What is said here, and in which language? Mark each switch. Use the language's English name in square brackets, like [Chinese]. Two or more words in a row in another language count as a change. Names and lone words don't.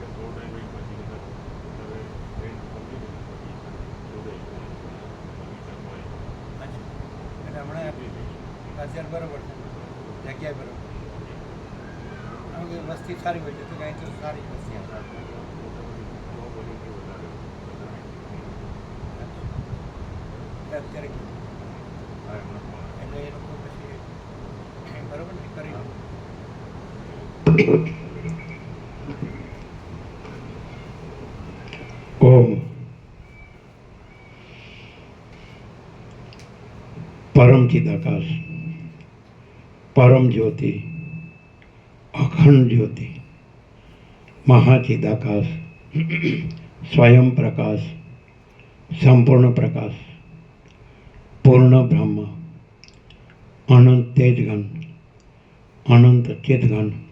[Gujarati] એટલે હમણાં અત્યારે બરાબર છે જગ્યા બરાબર આમ કે વસ્તી સારી હોય છે તો કાંઈ તો સારી વસ્તી અત્યારે એટલે એ લોકો પછી બરાબર ને કરી [Sanskrit] ઓમ परम चिदाकाश परम ज्योति अखंड ज्योति महाचिदाकाश स्वयं प्रकाश संपूर्ण प्रकाश पूर्ण ब्रह्म अनंत तेजगण अनंत चितगण